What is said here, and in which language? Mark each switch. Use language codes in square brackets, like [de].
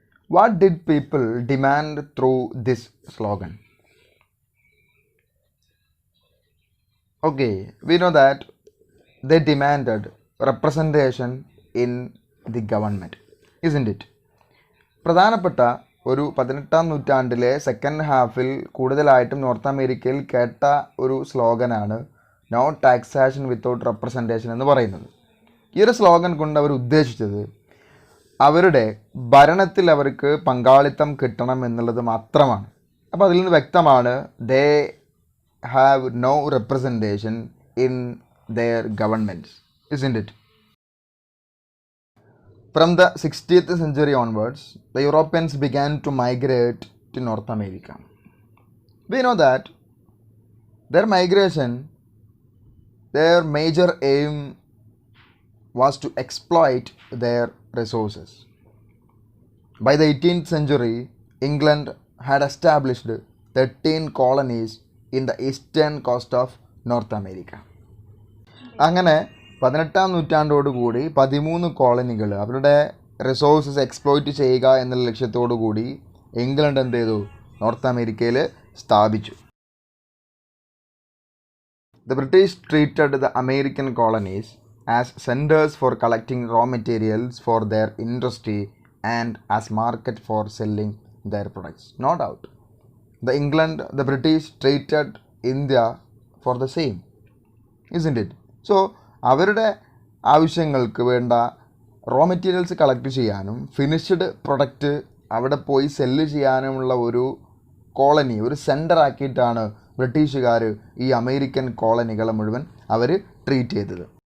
[en] What did people demand through this slogan? Okay, we know that they demanded representation in the government, isn't it? [ml] പ്രധാനപ്പെട്ട ഒരു 18ാം നൂറ്റാണ്ടിലെ second ഹാഫിൽ കൂടുതലായിട്ടും north അമേരിക്കയിൽ കേട്ട ഒരു സ്ലോഗനാണ് [en] no taxation without representation [ml] എന്ന് പറയുന്നത്. ഈ ഒരു സ്ലോഗൻ കൊണ്ട് അവർ ഉദ്ദേശിച്ചത് അവരുടെ ഭരണത്തിൽ അവർക്ക് പങ്കാളിത്തം കിട്ടണം എന്നുള്ളത് മാത്രമാണ്. അപ്പോൾ അതിൽ നിന്ന് വ്യക്തമാണ് [en] They have no representation in their governments, isn't it? From the 60th century onwards, the Europeans began to migrate to North America. We know that their migration, their major aim was to exploit their resources. By the 18th century, England had established 13 colonies in the eastern coast of North America. [ml] അങ്ങനെ 18ാം നൂറ്റാണ്ടോടുകൂടി 13 കോളനികൾ അവരുടെ resources exploit ചെയ്യുക എന്നുള്ള ലക്ഷ്യത്തോടു കൂടി England എന്ത് ചെയ്തു, north അമേരിക്കയിൽ സ്ഥാപിച്ചു. [en] The British treated the American colonies as centers for collecting raw materials for their industry and as market for selling their products. No doubt. The British treated India for the same. Isn't it? [ml] So അവരുടെ ആവശ്യങ്ങൾക്ക് വേണ്ട raw materials collect ചെയ്യാനും finished product അവിടെ പോയി cell ചെയ്യാനുമുള്ള ഒരു colony, ഒരു centre ആക്കിയിട്ടാണ് ബ്രിട്ടീഷുകാർ ഈ അമേരിക്കൻ കോളനികളെ മുഴുവൻ അവർ ട്രീറ്റ് ചെയ്തത്.